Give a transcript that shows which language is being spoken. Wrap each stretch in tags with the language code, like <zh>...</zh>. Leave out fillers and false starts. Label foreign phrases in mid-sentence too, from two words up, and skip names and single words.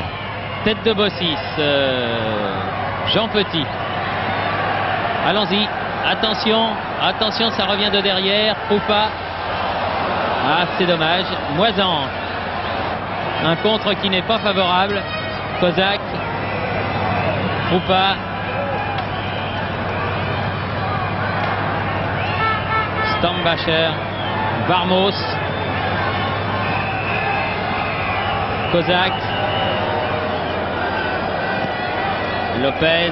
<fr>Tête de Bossis, Jean Petit. Allons-y, attention, attention, ça revient de derrière, ou pas. Ah, c'est dommage. Moisan. Un contre qui n'est pas favorable. Kozak. Roupa. Stambacher. Barmos. Kozak. Lopez.</fr>